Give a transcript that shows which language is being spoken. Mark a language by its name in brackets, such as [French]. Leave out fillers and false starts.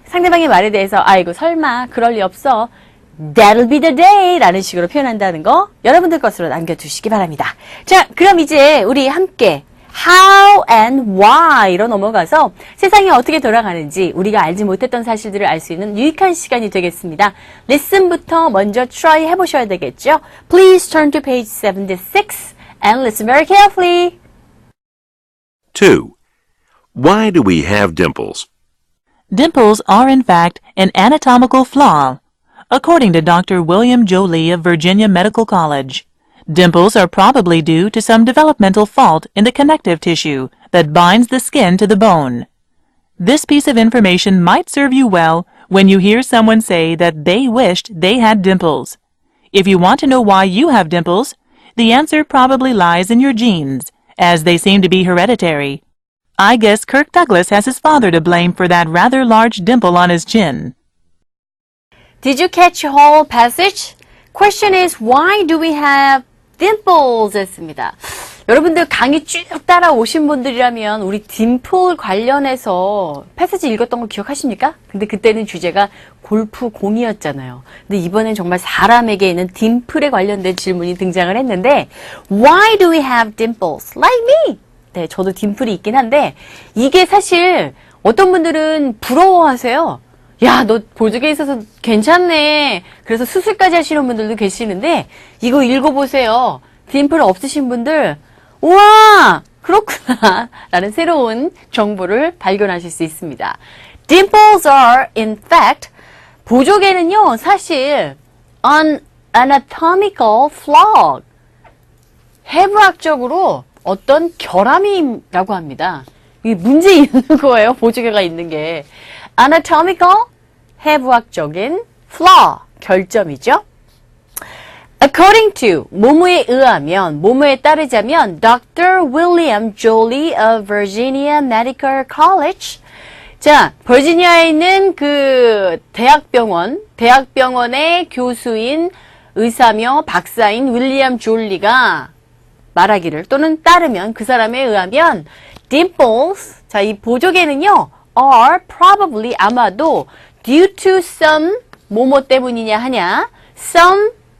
[Korean] 상대방의 말에 대해서 아이고 설마 그럴 리 없어. [English] That'll be the day [Korean] 라는 식으로 표현한다는 거 여러분들 것으로 남겨두시기 바랍니다. 자, 그럼 이제 우리 함께 How and Why로 넘어가서 세상이 어떻게 돌아가는지 우리가 알지 못했던 사실들을 알 수 있는 유익한 시간이 되겠습니다. Listen부터 먼저 try 해보셔야 되겠죠? [English] Please turn to page 76 and listen very carefully. 2. Why do we have dimples? Dimples are in fact an anatomical flaw. According to Dr. William Jolie of Virginia Medical College, dimples are probably due to some developmental fault in the connective tissue that binds the skin to the bone. This piece of information might serve you well when you hear someone say that they wished they had dimples. If you want to know why you have dimples, the answer probably lies in your genes, as they seem to be hereditary. I guess Kirk Douglas has his father to blame for that rather large dimple on his chin. Did you catch the whole passage? Question is, why do we have dimples? [Korean] 했습니다. 여러분들 강의 쭉 따라오신 분들이라면 우리 딤플 관련해서 패스지 읽었던 거 기억하십니까? 근데 그때는 주제가 골프 공이었잖아요. 근데 이번엔 정말 사람에게 있는 딤플에 관련된 질문이 등장을 했는데 [English] Why do we have dimples? Like me! [Korean] 네, 저도 딤플이 있긴 한데 이게 사실 어떤 분들은 부러워하세요. 야, 너 보조개 있어서 괜찮네. 그래서 수술까지 하시는 분들도 계시는데 이거 읽어보세요. 딤플 없으신 분들 우와 그렇구나 라는 새로운 정보를 발견하실 수 있습니다. [English] Dimples are in fact [Korean] 보조개는요 사실 [English] an anatomical flaw [Korean] 해부학적으로 어떤 결함이라고 합니다. 이게 문제 있는 거예요. 보조개가 있는 게 anatomical 해부학적인 flaw 결점이죠. According to 뭐뭐에 의하면 뭐뭐에 따르자면 Dr. William Jolie of Virginia Medical College 자, 버지니아에 있는 그 대학병원의 교수인 의사며 박사인 윌리엄 졸리가 말하기를 또는 따르면 그 사람에 의하면 dimples 자, 이 보조개는요 [English] are probably [Korean] 아마도 due to some 뭐뭐 때문이냐 하냐 some